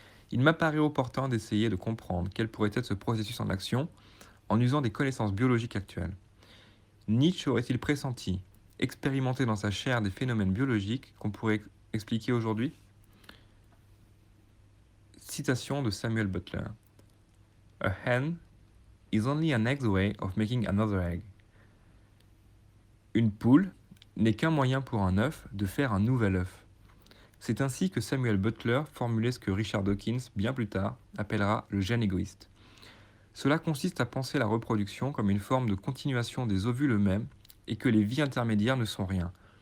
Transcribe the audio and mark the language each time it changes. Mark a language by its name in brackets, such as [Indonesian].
[French] Il m'apparaît opportun d'essayer de comprendre quel pourrait être ce processus en action en usant des connaissances biologiques actuelles. Nietzsche aurait-il pressenti, expérimenté dans sa chair des phénomènes biologiques qu'on pourrait expliquer aujourd'hui? Citation de Samuel Butler. [English] A hen is only an egg's way of making another egg. [French] Une poule n'est qu'un moyen pour un œuf de faire un nouvel œuf. C'est ainsi que Samuel Butler formulait ce que Richard Dawkins, bien plus tard, appellera le gène égoïste. Cela consiste à penser la reproduction comme une forme de continuation des ovules eux-mêmes et que les vies intermédiaires ne sont rien.